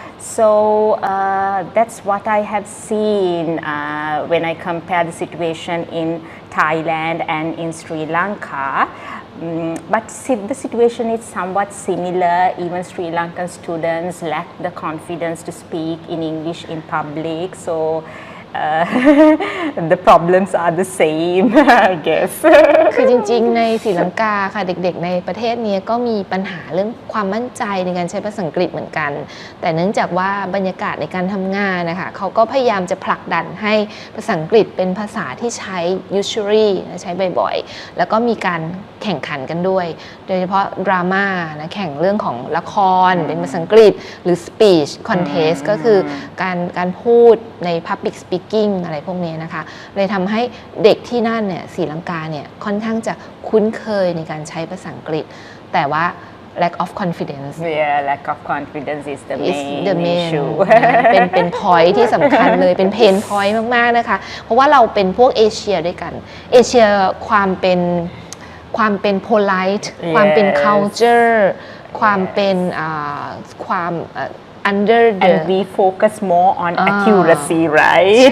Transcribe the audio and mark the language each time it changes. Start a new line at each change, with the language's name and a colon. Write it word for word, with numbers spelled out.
English: So uh, that's what I have seen uh, when I compare the situation in Thailand and in Sri Lanka. Um, but si- the situation is somewhat similar. Even Sri Lankan students lack the confidence to speak in English in public. So uh, the problems are the same, I guess.
Thai: คือจริงๆในศรีลังกาค่ะเด็กๆในประเทศนี้ก็มีปัญหาเรื่องความมั่นใจในการใช้ภาษาอังกฤษเหมือนกันแต่เนื่องจากว่าบรรยากาศในการทำงานนะคะเขาก็พยายามจะผลักดันให้ภาษาอังกฤษเป็นภาษาที่ใช้ usually ใช้บ่อยๆแล้วก็มีการแข่งขันกันด้วยโดยเฉพาะดราม่านะแข่งเรื่องของละคร mm. เป็นภาษาอังกฤษหรือ speech contest mm. ก็คือการการพูดใน public speaking อะไรพวกนี้นะคะเลยทำให้เด็กที่นั่นเนี่ยศรีลังกาเนี่ยค่อนข้างจะคุ้นเคยในการใช้ภาษาอังกฤษแต่ว่า
English: lack of confidence yeah lack of confidence is the main, is the main issue
Thai: เป็นเป็น point ที่สำคัญเลยเป็น pain point มากๆนะคะเพราะว่าเราเป็นพวกเอเชียด้วยกันเอเชียความเป็นความเป็น polite
English: yes.
Thai: ความเป็น culture yes. ความเป็นอ่าความUnder the
English: and we focus more on uh, accuracy, right?